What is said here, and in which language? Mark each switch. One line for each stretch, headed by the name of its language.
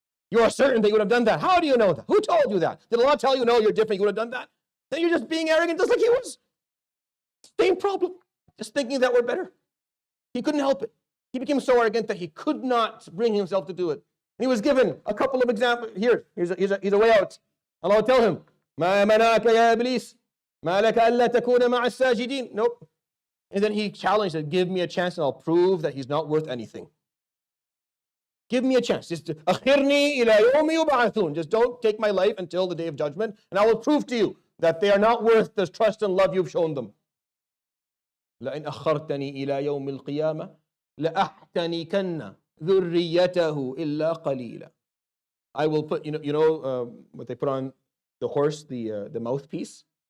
English: You are certain that you would have done that. How do you know that? Who told you that? Did Allah tell you, no, you're different, you would have done that? Then you're just being arrogant just like he was. Same problem. Just thinking that we're better. He couldn't help it. He became so arrogant that he could not bring himself to do it. And he was given a couple of examples. Here's a way out. Allah will tell him,
Arabic: مَا مَنَاكَ يَا إِبْلِيسِ مَا لَكَ أَلَّا تَكُونَ مَعَ السَّاجِدِينَ.
English: Nope. And then he challenged that, give me a chance and I'll prove that he's not worth anything. Give me a chance.
Arabic: Just أَخِرْنِي إِلَى يَوْمِ يُبْعَثُونَ.
English: Just don't take my life until the day of judgment, and I will prove to you that they are not worth the trust and love you've shown them.
Arabic: لَإِنْ أَخَّرْتَنِي إِلَى يَوْمِ الْقِيَامَةِ لَأَحْتَنِكَنَّ ذُرِّيَّتَهُ إِلَّا قَلِيلًا.
English: I will put, what they put on the horse, the mouthpiece.